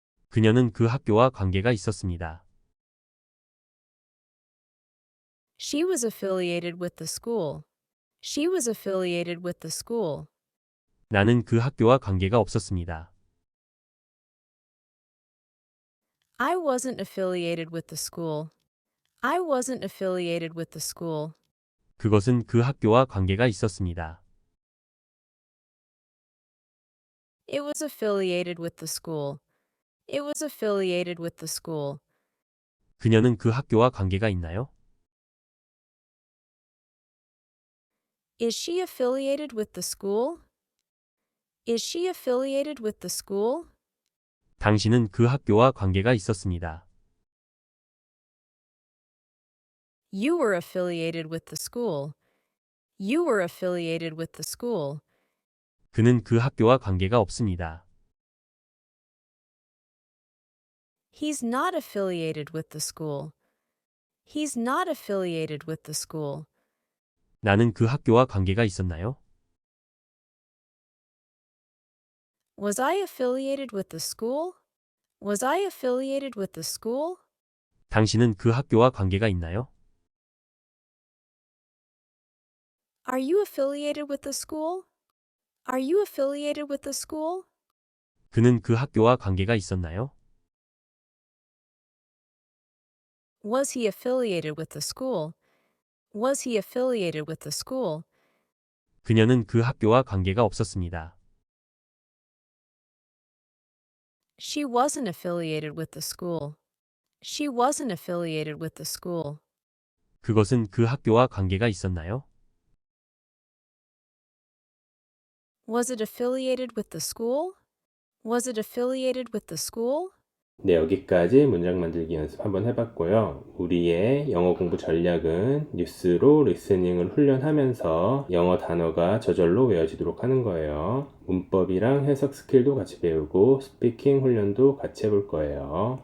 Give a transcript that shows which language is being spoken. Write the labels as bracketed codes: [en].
[ko] 그녀는 그 학교와 관계가 있었습니다. [en] She was affiliated with the school. She was affiliated with the school. [ko] 나는 그 학교와 관계가 없었습니다. [en] I wasn't affiliated with the school. I wasn't affiliated with the school. [ko] 그것은 그 학교와 관계가 있었습니다. [en] It was affiliated with the school. It was affiliated with the school. [ko] 그녀는 그 학교와 관계가 있나요? [en] Is she affiliated with the school? Is she affiliated with the school? [ko] 당신은 그 학교와 관계가 있었습니다. [en] You were affiliated with the school. You were affiliated with the school. [ko] 그는 그 학교와 관계가 없습니다. [en] He's not affiliated with the school. He's not affiliated with the school. [ko] 나는 그 학교와 관계가 있었나요? [en] Was I affiliated with the school? Was I affiliated with the school? [ko] 당신은 그 학교와 관계가 있나요? [en] Are you affiliated with the school? Are you affiliated with the school? [ko] 그는 그 학교와 관계가 있었나요? [en] Was he affiliated with the school? Was he affiliated with the school? [ko] 그녀는 그 학교와 관계가 없었습니다. [en] She wasn't affiliated with the school. She wasn't affiliated with the school. [ko] 그것은 그 학교와 관계가 있었나요? [en] Was it affiliated with the school? Was it affiliated with the school? [ko] 네, 여기까지 문장 만들기 연습 한번 해봤고요. 우리의 영어 공부 전략은 뉴스로 리스닝을 훈련하면서 영어 단어가 저절로 외워지도록 하는 거예요. 문법이랑 해석 스킬도 같이 배우고 스피킹 훈련도 같이 해볼 거예요.